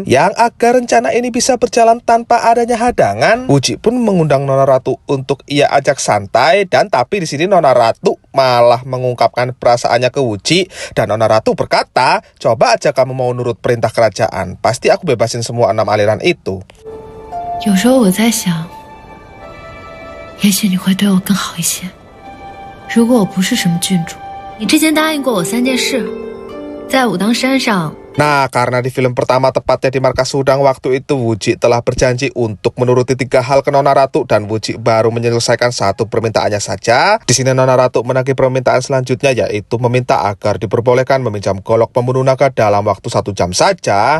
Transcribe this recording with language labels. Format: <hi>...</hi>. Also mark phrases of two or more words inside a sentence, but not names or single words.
<id>Yang agar rencana ini bisa berjalan tanpa adanya hadangan, Wuji pun mengundang Nona Ratu untuk ia ajak santai, dan tapi di sini Nona Ratu malah mengungkapkan perasaannya ke Wuji, dan Nona Ratu berkata, coba aja kamu mau nurut perintah kerajaan, pasti aku bebasin semua 6 aliran itu.</id> <zh>有时候我在想，也许你会对我更好一些。如果我不是什么郡主，你之前答应过我3件事，在武当山上。</zh> <id>Nah, karena di film pertama tepatnya di markas Sudang waktu itu Wuji telah berjanji untuk menuruti 3 hal ke Nona Ratu, dan Wuji baru menyelesaikan 1 permintaannya saja. Di sini Nona Ratu menagih permintaan selanjutnya, yaitu meminta agar diperbolehkan meminjam golok pembunuh naga dalam waktu 1 jam saja.</id>